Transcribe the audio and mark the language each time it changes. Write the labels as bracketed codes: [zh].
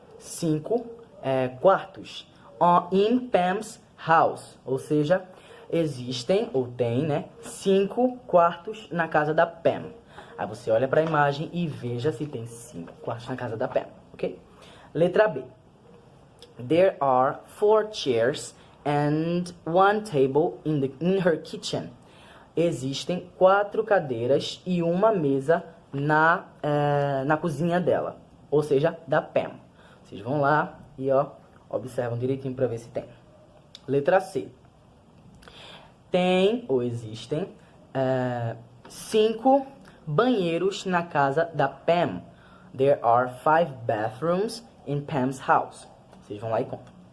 [pt] 5 quartos. [en] In Pam's house. [pt] Ou seja, existem, ou tem, né, 5 quartos na casa da Pam. Aí você olha para a imagem e veja se tem 5 quartos na casa da Pam, ok? Letra B. [en] There are 4 chairs and 1 table in her kitchen. [pt] Existem 4 cadeiras e uma mesa na cozinha dela, ou seja, da Pam. Vocês vão lá e observam direitinho para ver se tem. Letra C. Tem ou existem 5 banheiros na casa da Pam. [en] There are 5 bathrooms in Pam's house. [pt] Vocês vão lá e contam.